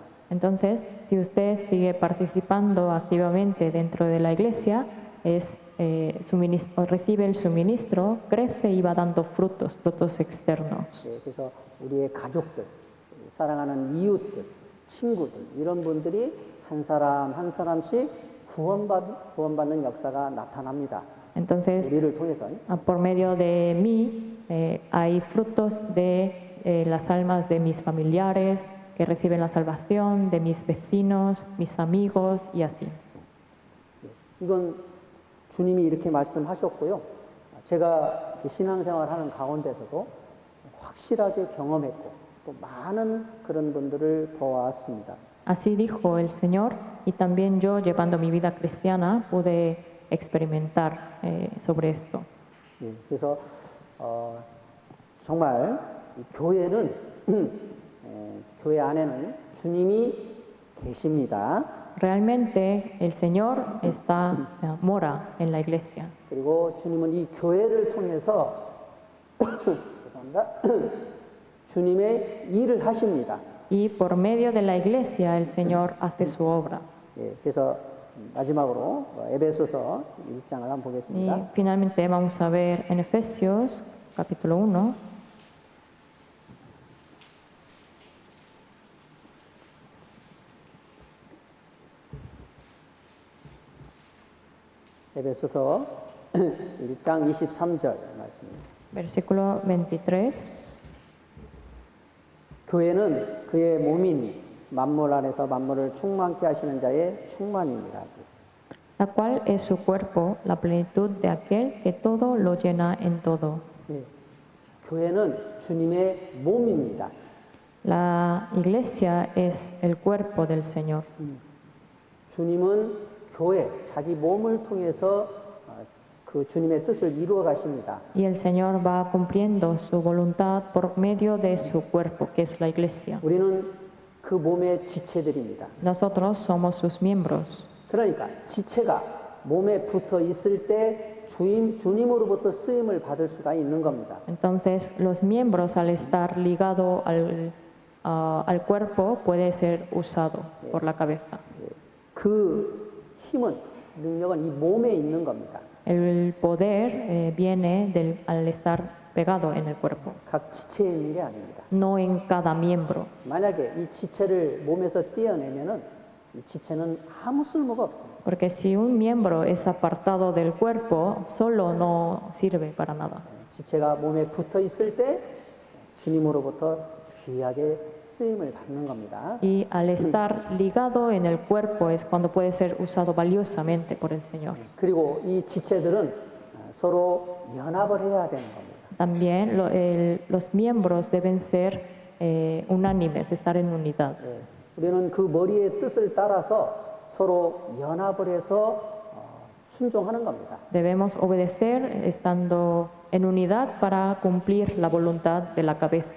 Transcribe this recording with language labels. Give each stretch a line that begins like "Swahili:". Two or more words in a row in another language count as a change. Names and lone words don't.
Spanish: Entonces, si usted sigue participando activamente dentro de la iglesia, recibe el suministro, crece y va dando frutos externos.
Korean: 그래서 우리의 가족들, 사랑하는 이웃들, 친구들 이런 분들이 한 사람 한 사람씩 구원받는 역사가 나타납니다.
Spanish: Entonces,
Korean: 우리를 통해서.
Spanish: por medio de mí, hay frutos de las almas de mis familiares que reciben la salvación, de mis vecinos, mis amigos y así.
Korean: 이건 주님이 이렇게 말씀하셨고요. 제가 신앙생활하는 가운데서도 확실하게 경험했고 또 많은 그런 분들을 보았습니다.
Spanish: Así dijo el Señor, y también yo, llevando mi vida cristiana, pude experimentar sobre esto.
Korean: 그래서 정말 이 교회는 교회 안에는 주님이 계십니다.
Spanish: Realmente el Señor mora en la iglesia.
Korean: 그리고 주님은 이 교회를 통해서 죄송합니다. 주님의 일을 하십니다.
Spanish: Y por medio de la iglesia el Señor hace su obra.
Korean: 예, 그래서 마지막으로 에베소서 1장을 한번
Spanish: Y
Korean: 보겠습니다.
Spanish: finalmente vamos a ver en Efesios capítulo 1.
Korean: 에베소서 1장 23절 말씀입니다.
Spanish: Versículo 23.
Korean: 교회는 그의 몸인 만물 안에서 만물을 충만케 하시는 자의 충만입니다.
Spanish: La cual es su cuerpo, la plenitud de aquel que todo lo llena en todo.
Korean: 예, 교회는 주님의 몸입니다.
Spanish: La iglesia es el cuerpo del Señor.
Korean: 주님은 교회, 자기 몸을 통해서 그 주님의 뜻을 이루어 가십니다.
Spanish: Y el Señor va cumpliendo su voluntad por medio de su cuerpo, que es la iglesia.
Korean: 우리는 그 몸의 지체들입니다.
Spanish: Nosotros somos sus miembros.
Korean: 그러니까 지체가 몸에 붙어 있을 때 주님으로부터 쓰임을 받을 수가 있는 겁니다.
Spanish: Entonces, los miembros al estar ligado al cuerpo puede ser usado por la cabeza.
Korean: 그 힘은, 능력은 이 몸에 있는 겁니다.
Spanish: El poder viene al estar pegado en el cuerpo,
Korean: 각 지체에 있는 게 아닙니다.
Spanish: no en cada miembro.
Korean: 만약에 이 지체를 몸에서 떼어내면은 이 지체는 아무 쓸모가 없습니다.
Spanish: Porque si un miembro es apartado del cuerpo, solo no sirve para nada.
Korean: 지체가 몸에 붙어 있을 때 주님으로부터 귀하게 쓰임을 받는 겁니다.
Spanish: Y al estar ligado en el cuerpo es cuando puede ser usado valiosamente por el Señor.
Korean: 그리고 이 지체들은 서로 연합을 해야 되는 겁니다.
Spanish: También los miembros deben ser unánimes, estar en unidad.
Korean: 예, 우리는 그 머리의 뜻을 따라서 서로 연합을 해서 순종하는 겁니다.
Spanish: Debemos obedecer estando en unidad para cumplir la voluntad de la cabeza.